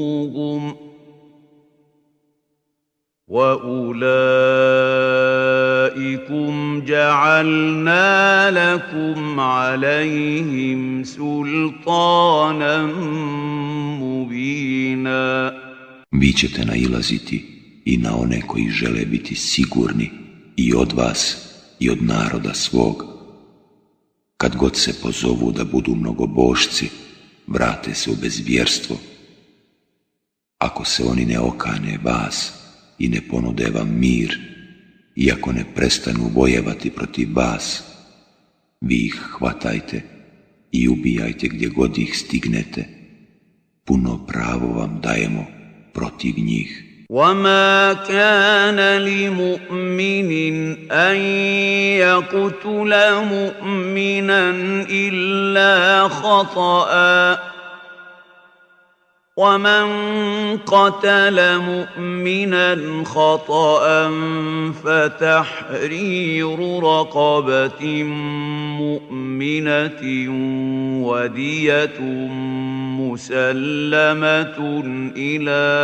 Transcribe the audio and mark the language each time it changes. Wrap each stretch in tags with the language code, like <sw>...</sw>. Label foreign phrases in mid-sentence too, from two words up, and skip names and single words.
<ar>ثَقِفْتُمُوهُمْ وَأُولَٰئِكَ أولئكم جعلنا لكم عليهم سلطانا مبينا.</ar> <bs>Vi ćete nailaziti i na one koji žele biti sigurni i od vas i od naroda svog. Kad god se pozovu da budu mnogobošci, vrate se u bezvjerstvo. Ako se oni ne okane vas i ne ponude vam mir, i ako ne prestanu vojevati protiv vas, vi ih hvatajte i ubijajte gdje god ih stignete. Puno pravo vam dajemo protiv njih.</bs> <ar>وما كان لمؤمن أن يقتل مؤمنا إلا خطأ ومن قتل مؤمنا خطأ فتحرير رقبة مؤمنة ودية مسلمة إلى</ar>